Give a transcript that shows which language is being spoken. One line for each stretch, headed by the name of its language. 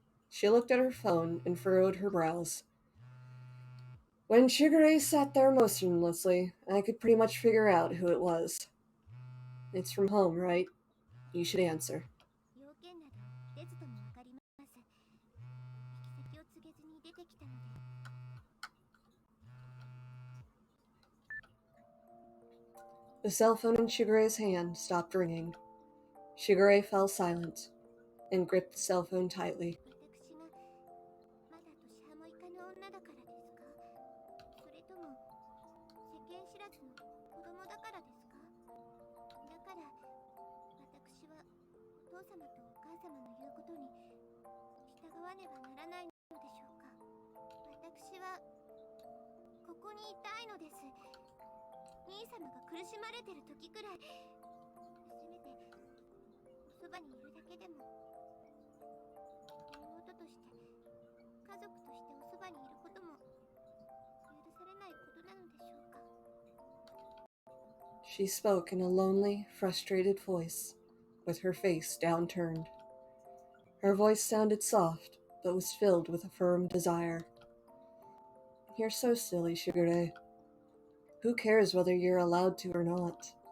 English: She looked at her phone and furrowed her brows. When Shigure sat there motionlessly, I could pretty much figure out who it was. It's from home, right? You should answer.
Japanese: 要件など出ずともわかります行き先を告げずに出てきたので
English: The cell phone in Shigure's hand stopped ringing. Shigure fell silent and gripped the cell phone tightly.
Japanese: 私がまだ年端もいかぬ女だからですかそれとも世間知らずの子供だからですかだから私はお父様とお母様の言うことに従わねばならないのでしょうか私はここにいたいのです兄様が苦しまれてる時くらいせめておそばにいるだけでも妹として家族としておそばにいることも許されないことなのでしょうか
English: She spoke in a lonely, frustrated voice, with her face downturned. Her voice sounded soft, but was filled with a firm desire. You're so silly, Shigure. Who cares whether you're allowed to or not?